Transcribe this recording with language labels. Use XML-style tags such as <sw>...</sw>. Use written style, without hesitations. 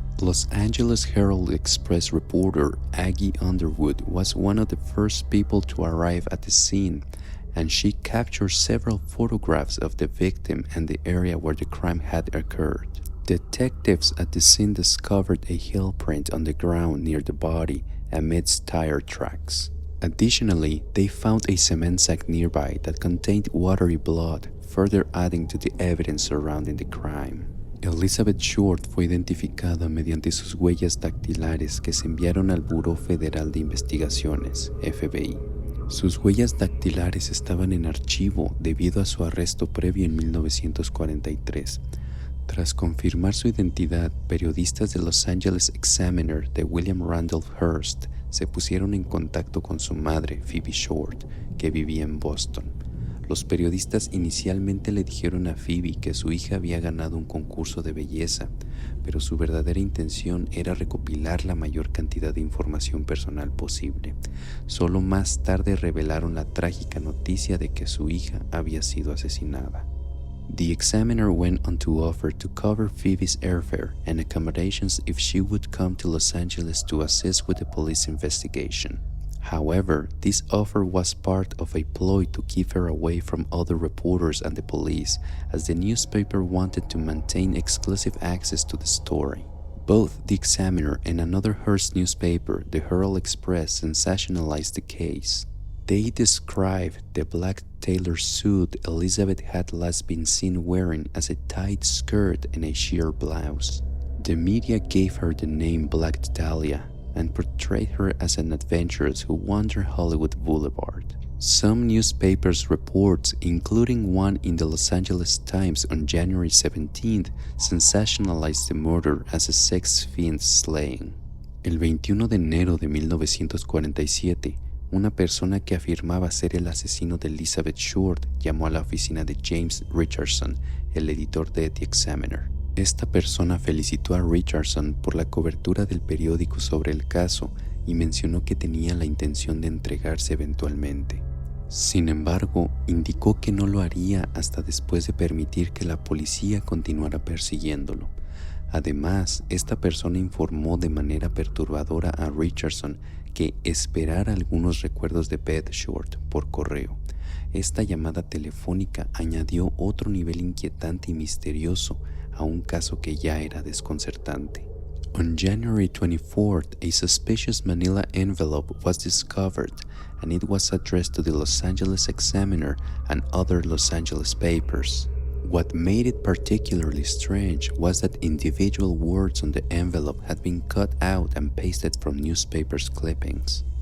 <en>Los Angeles Herald-Express reporter Aggie Underwood was one of the first people to arrive at the scene, and she captured several photographs of the victim and the area where the crime had occurred. Detectives at the scene discovered a heel print on the ground near the body amidst tire tracks. Additionally, they found a cement sack nearby that contained watery blood, further adding to the evidence surrounding the crime.</en> <es>Elizabeth Short fue identificada mediante sus huellas dactilares que se enviaron al Buró Federal de Investigaciones, FBI. Sus huellas dactilares estaban en archivo debido a su arresto previo en 1943. Tras confirmar su identidad, periodistas de Los Angeles Examiner de William Randolph Hearst se pusieron en contacto con su madre, Phoebe Short, que vivía en Boston. Los periodistas inicialmente le dijeron a Phoebe que su hija había ganado un concurso de belleza, pero su verdadera intención era recopilar la mayor cantidad de información personal posible. Solo más tarde revelaron la trágica noticia de que su hija había sido asesinada.</es> <en>The Examiner went on to offer to cover Phoebe's airfare and accommodations if she would come to Los Angeles to assist with the police investigation. However, this offer was part of a ploy to keep her away from other reporters and the police, as the newspaper wanted to maintain exclusive access to the story. Both the Examiner and another Hearst newspaper, the Herald Express, sensationalized the case. They described the black tailor suit Elizabeth had last been seen wearing as a tight skirt and a sheer blouse. The media gave her the name Black Dahlia and portrayed her as an adventuress who wandered Hollywood Boulevard. Some newspapers' reports, including one in the Los Angeles Times on January 17th, sensationalized the murder as a sex fiend slaying.</en> <es>El 21 de enero de 1947, una persona que afirmaba ser el asesino de Elizabeth Short llamó a la oficina de James Richardson, el editor de The Examiner. Esta persona felicitó a Richardson por la cobertura del periódico sobre el caso y mencionó que tenía la intención de entregarse eventualmente. Sin embargo, indicó que no lo haría hasta después de permitir que la policía continuara persiguiéndolo. Además, esta persona informó de manera perturbadora a Richardson que esperara algunos recuerdos de Beth Short por correo. Esta llamada telefónica añadió otro nivel inquietante y misterioso a un caso que ya era desconcertante.</es> <en>On January 24th, a suspicious manila envelope was discovered, and it was addressed to the Los Angeles Examiner and other Los Angeles papers. What made it particularly strange was that individual words on the envelope had been cut out and pasted from newspapers' clippings.</en>